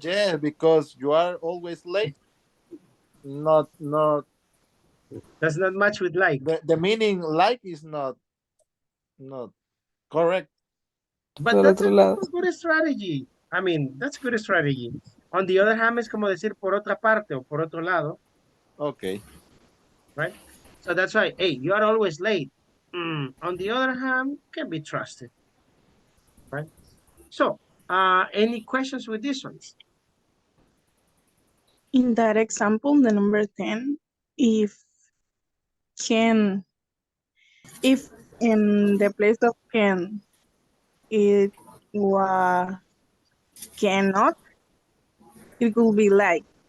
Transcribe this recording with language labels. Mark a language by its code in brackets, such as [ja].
[en] yeah, because you are always late. Not Does not match with like. the meaning like is not correct. But [es] Por [en] that's [es] otro lado. [en] a good strategy. I mean, that's good strategy. On the other hand, [es] es como decir por otra parte o por otro lado, [en] Okay. right? So that's why, hey, you are always late. On the other hand, can be trusted, right? So, any questions with this one? In that example, the number 10, if can, if in the place of can, it was cannot, it could be like,